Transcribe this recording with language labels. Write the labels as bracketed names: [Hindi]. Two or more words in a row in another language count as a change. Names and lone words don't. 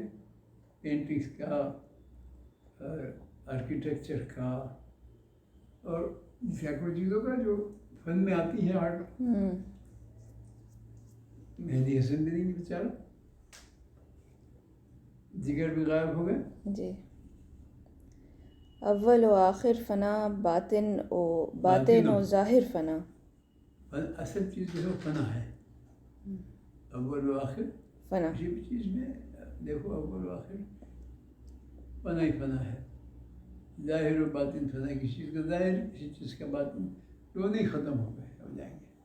[Urdu] پینٹنگس کا اور آرکیٹیکچر کا اور سینکڑوں چیزوں کا جو فن میں آتی ہیں آرٹ. مہدی حسن بھی نہیں بیچارہ. جگر بھی غائب ہو گئے. جی اول و آخر فنا باطن و ظاہر فنا. اصل چیز جو ہے فنا ہے. اول و آخر فنا. کسی بھی چیز میں دیکھو اول و آخر فنا ہی فنا ہے. ظاہر و باطن فنا. کسی چیز کا ظاہر کسی چیز کا باطن دونوں ہی ختم ہو گئے ہو جائیں گے.